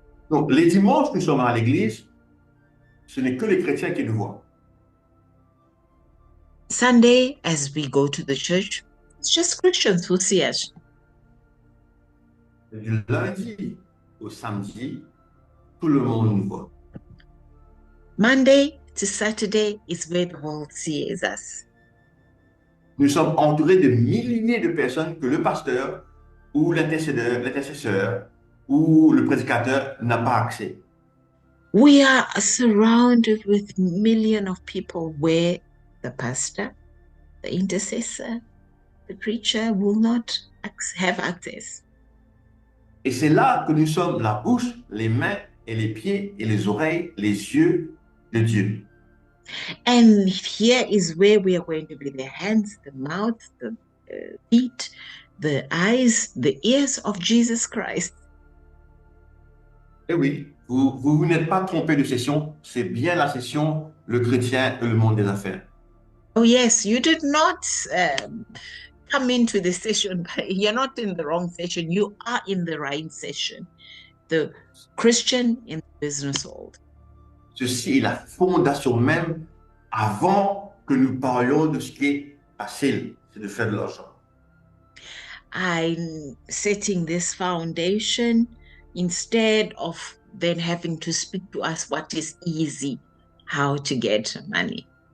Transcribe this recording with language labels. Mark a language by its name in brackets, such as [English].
[French] Donc, les dimanches, nous sommes à l'église, ce n'est que les chrétiens qui nous voient. [English] Sunday, as we go to the church, it's just Christians who see us. [French] Du lundi au samedi, tout le monde nous voit. [English] Monday to Saturday is where the world sees us. [French] Nous sommes entourés de milliers de personnes que le pasteur ou l'intercesseur ou le prédicateur n'a pas accès. [English] We are surrounded with millions of people where the pastor, the intercessor, the preacher will not have access. [French] Et c'est là que nous sommes la bouche, les mains et les pieds et les oreilles, les yeux de Dieu. [English] And here is where we are going to be the hands, the mouth, the feet, the eyes, the ears of Jesus Christ. [French] Et oui, vous n'êtes pas trompé de session, c'est bien la session, le chrétien et le monde des affaires. [English] Oh, yes, you did not come into the session. You're not in the wrong session. You are in the right session. The Christian in the business world. [French] Ceci est la fondation même avant que nous parlions de ce qui est facile, c'est de faire de l'argent. [English] I'm setting this foundation instead of then having to speak to us what is easy, how to get money.